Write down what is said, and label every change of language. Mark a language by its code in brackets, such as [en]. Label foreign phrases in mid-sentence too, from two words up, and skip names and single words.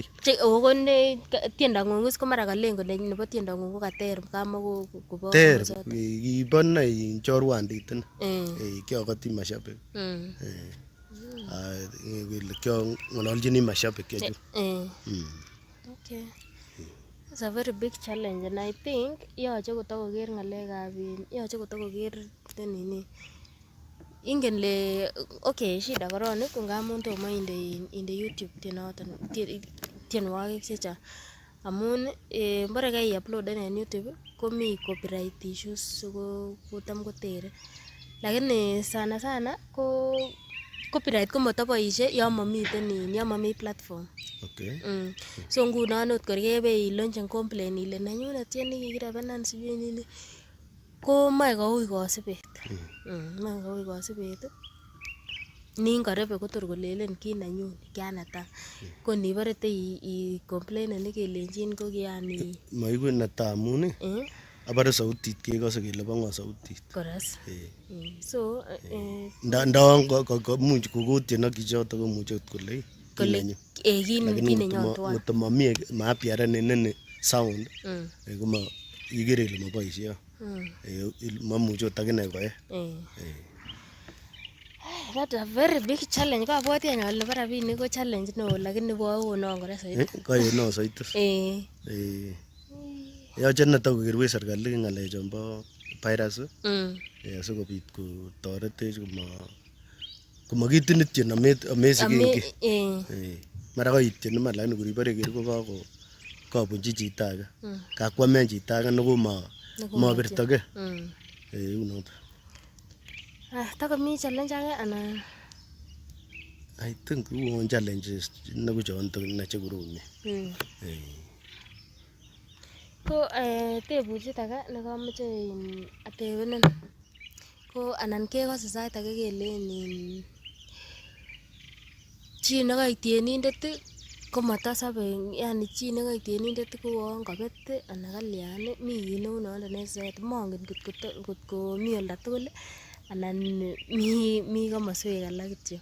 [kln] Ko tiendo ngung ko mara kalen kole nebo tiendo ngung ko kater kama kobo ter kibo nei chorwandit kiokoti mashabik. Kyo ngololjini mashabik kechu. [en] Okay. It's a very big challenge and I think [kln] yoche kotokoker ngalekab yoche kotokoker nini. Ingen le okay shida koroni ko ngamun tomo inde YouTube tienwogik chechang amun mbore kai uploaden en YouTube komi [en] copyright issues [kln] so kotam kotere lakini sana ko copyright ko motoboishe yon momi platform. Okay. So ngunon ot kor kebe ilonchen complain ile nanyunet tieni kikirebenan [sw] sijui nini [kln] ko moe koui kosibet. Moe koui kosibet. Nin korebe kotor kolelen ki nanyun kianata. Ko nibore te [en] I complain [kln] kelenjin ko kiani. Maiku neta amun abare sautit kekose kele bo ngo sautit. Koras. So ndawon komuch kokotien ak chichoto komuche kole kinenyon tuan. Motomami maapiaren ineni sound kuma ikere ile moboisie. Mamuche ot akine koe. [en] That's a very big challenge. [kln] Kabwati anyun nebo rabinik ko challenge neo lakini konon kora saidi. Konon saidi. Yoche netokokerwech serikali ng'alechon bo virus sikobit kotoretech komakitin ityen amesiken ki. Mara koityen iman lakini kor ibore ker ko kabunchi chito age. Kakwamen chito age nekomobirtoge. Unoto. Takomi challenge age anan? [en] I think [kln] uon challenges nekochon nache koromi. Ko tebutiet age nekomoche atebenen ko anan kekose sait age kelen chi nekoik tienindet komotosobe yani chi nekoik tienindet ko uon kobet anan kalyan mi kit neu nondo en soet mongen kotko mi olda tugul anan mi komoswek alak kityo.